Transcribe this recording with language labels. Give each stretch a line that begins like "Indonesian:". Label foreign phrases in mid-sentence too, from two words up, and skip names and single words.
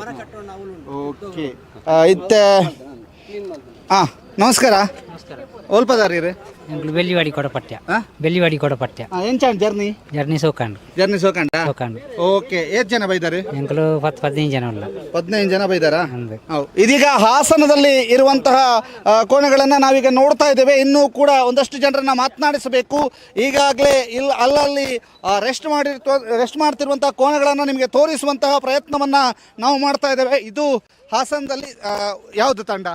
Tulu: ಓಕೆ, ಇತ್ತೆ ನಮಸ್ಕಾರ. ಓಲ್ಪದಾರಿ ಬೆಳ್ಳಿವಾಡಿ ಕೊಡಪಟ್ಯ ಬೆಳ್ಳಿವಾಡಿ ಕೊಡಪಟ್ಯ ಎಂಚಾಂಡ್ ಜರ್ನಿ ಜರ್ನಿ ಸೋಕಂಡ ಓಕೆ. ಎಷ್ಟು ಜನ ಬೈದಾರೆ? ಎಂಕಲು 15 ಜನ ಉಲ್ಲ 15 ಜನ ಬೈದಾರಾ?
Kannada: ಇದೀಗ ಹಾಸನದಲ್ಲಿ ಇರುವಂತಹ ಕೋಣೆಗಳನ್ನ ನಾವೀಗ ನೋಡ್ತಾ ಇದ್ದೇವೆ. ಇನ್ನೂ ಕೂಡ ಒಂದಷ್ಟು ಜನರನ್ನ ಮಾತನಾಡಿಸಬೇಕು. ಈಗಾಗಲೇ ಅಲ್ಲಲ್ಲಿ ರೆಸ್ಟ್ ಮಾಡ್ತಿರುವಂತಹ ಕೋಣೆಗಳನ್ನ ನಿಮಗೆ ತೋರಿಸುವಂತಹ ಪ್ರಯತ್ನವನ್ನ ನಾವು ಮಾಡ್ತಾ ಇದ್ದೇವೆ. ಇದು ಹಾಸನದಲ್ಲಿ ಯಾವುದು ತಂಡ?